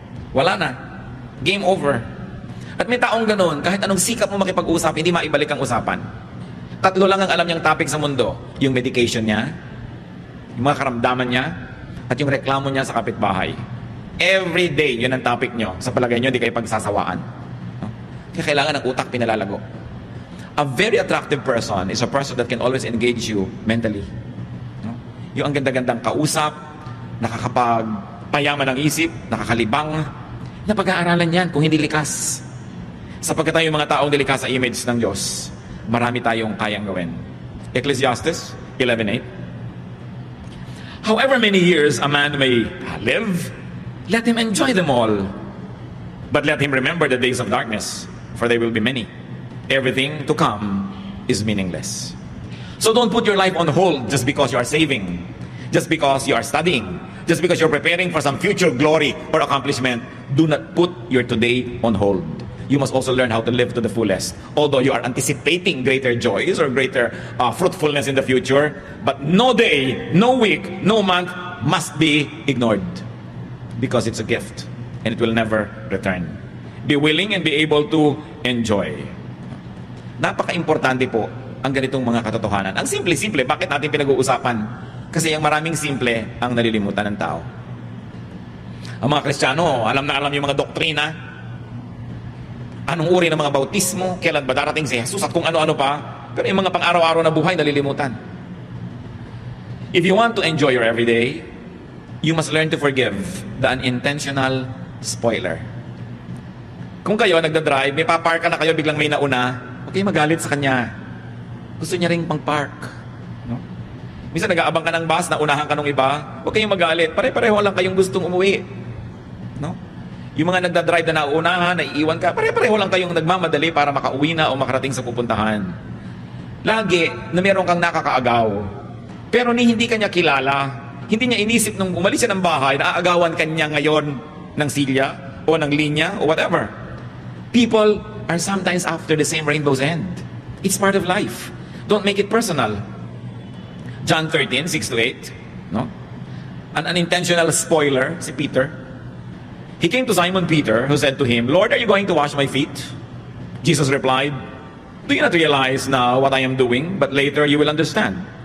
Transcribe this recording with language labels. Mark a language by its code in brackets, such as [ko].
[tl] Wala na, game over. At may taong ganun, kahit anong sikap mo makipag-usap, hindi maibalik ang usapan. 3 lang ang alam niyang topic sa mundo. Yung medication niya, yung mga karamdaman niya, at yung reklamo niya sa kapitbahay. [en] Every day, [tl] yun ang topic niyo. Sa palagay niyo, hindi kayo pagsasawaan. Kaya kailangan ng utak pinalalago. [en] A very attractive person is a person that can always engage you mentally. [tl] Yung ang ganda-gandang kausap, nakakapagpayaman ng isip, nakakalibang, na pag-aaralan yan kung hindi likas. Sapagkat tayo yung mga taong likas sa image ng Diyos, marami tayong kayang gawin. [en] Ecclesiastes 11:8. However many years a man may live, let him enjoy them all. But let him remember the days of darkness, for they will be many. Everything to come is meaningless. So don't put your life on hold just because you are saving, just because you are studying, just because you're preparing for some future glory or accomplishment. Do not put your today on hold. You must also learn how to live to the fullest. Although you are anticipating greater joys or greater fruitfulness in the future, but no day, no week, no month must be ignored, because it's a gift and it will never return. Be willing and be able to enjoy. [tl] Napaka-importante po ang ganitong mga katotohanan. Ang simple-simple, bakit natin pinag-uusapan? Kasi ang maraming simple ang nalilimutan ng tao. Ang mga Kristiyano, alam na alam yung mga doktrina. Anong uri ng mga bautismo? Kailan ba darating si Jesus? At kung ano-ano pa. Pero yung mga pang-araw-araw na buhay, nalilimutan. [en] If you want to enjoy your everyday, you must learn to forgive the unintentional spoiler. [tl] Kung kayo nagda-drive, may papark ka na kayo, biglang may nauna, huwag kayo magalit sa kanya. Gusto niya ring pang-park. No? Minsan nag-aabang ka ng bus, naunahan ka ng iba, huwag kayong magalit. Pare-pareho lang kayong gustong umuwi. No? Yung mga nagda-drive na nauunahan, naiiwan ka, pare-pareho lang kayong nagmamadali para makauwi na o makarating sa pupuntahan. Lagi na meron kang nakakaagaw. Pero hindi ka niya kilala. Hindi niya inisip nung umalis siya ng bahay, naaagawan ka niya ngayon ng silya o ng linya o whatever. [en] People are sometimes after the same rainbow's end. It's part of life. Don't make it personal. John 13:6-8. No? An unintentional spoiler, si Peter. He came to Simon Peter, who said to him, Lord, are you going to wash my feet? Jesus replied, do you not realize now what I am doing, but later you will understand?